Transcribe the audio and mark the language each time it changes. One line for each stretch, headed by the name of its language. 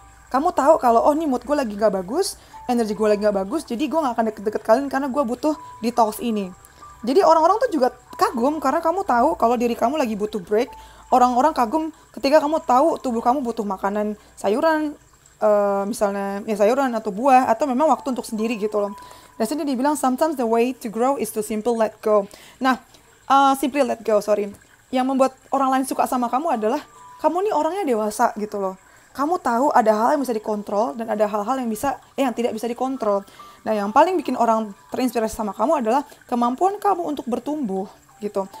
Indonesian: Kamu tahu kalau oh nih mood gue lagi nggak bagus, energi gue lagi nggak bagus, jadi gue nggak akan deket-deket kalian karena gue butuh detox ini. Jadi orang-orang tuh juga kagum karena kamu tahu kalau diri kamu lagi butuh break. Orang-orang kagum ketika kamu tahu tubuh kamu butuh makanan sayuran, misalnya ya sayuran atau buah, atau memang waktu untuk sendiri gitu loh. Dan sini dibilang
English: sometimes the way to grow is to simply let go. Nah, simply let go, sorry.
Indonesian: Yang membuat orang lain suka sama kamu adalah kamu nih orangnya dewasa gitu loh. Kamu tahu ada hal yang bisa dikontrol dan ada hal-hal yang yang tidak bisa dikontrol. Nah, yang paling bikin orang terinspirasi sama kamu adalah kemampuan kamu untuk bertumbuh gitu.